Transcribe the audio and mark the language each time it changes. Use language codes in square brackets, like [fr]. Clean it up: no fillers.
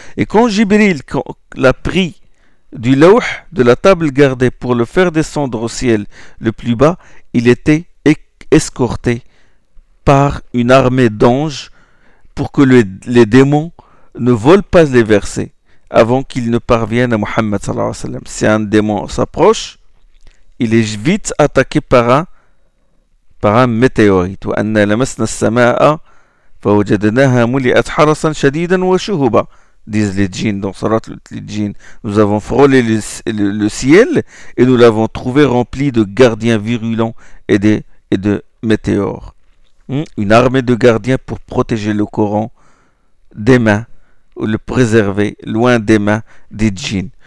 [fr] Et quand Jibril l'a pris du l'Awh, de la table gardée, pour le faire descendre au ciel le plus bas, il était escorté par une armée d'anges pour que les démons ne volent pas les versets avant qu'il ne parvienne à Muhammad sallallahu alayhi wa sallam. Si un démon s'approche, il est vite attaqué par un météorite. [ar] وَأَنَّا لَمَسْنَا السَّمَاءَ فَوَجَدْنَاهَا مُلِئَتْ حَرَسًا شَدِيدًا وَشُهُبًا, [fr] disent les djinns dans Surat al-Djinn. Nous avons frôlé le ciel et nous l'avons trouvé rempli de gardiens virulents et de météores. Une armée de gardiens pour protéger le Coran des mains, ou le préserver loin des mains des djinns.